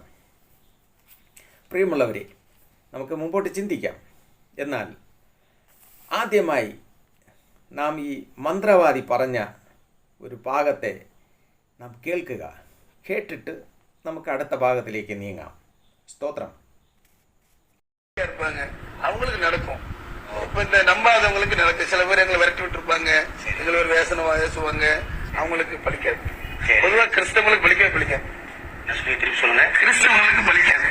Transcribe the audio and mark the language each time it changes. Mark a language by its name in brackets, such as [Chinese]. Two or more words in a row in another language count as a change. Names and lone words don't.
[Malayalam] പ്രിയമുള്ളവരെ, നമുക്ക് മുമ്പോട്ട് ചിന്തിക്കാം. എന്നാൽ ആദ്യമായി നാം ഈ മന്ത്രവാദി പറഞ്ഞ ഒരു ഭാഗത്തെ നാം കേൾക്കുക. കേട്ടിട്ട് നമുക്ക് അടുത്ത ഭാഗത്തിലേക്ക് നീങ്ങാം. [Tamil] ஸ்தோத்திரம். இருப்பாங்க அவங்களுக்கு நடக்கும். இப்ப இந்த நம்பாதவங்களுக்கு நடக்கும். சில பேர் எங்களை விரட்டி விட்டு இருப்பாங்க, எங்களை ஒரு வேசனம் பேசுவாங்க, அவங்களுக்கு பலிக்காது. பொதுவா கிறிஸ்தவங்களுக்கு பலிக்காது. சொல்லுங்க. கிறிஸ்தவங்களுக்கு பலிக்காது.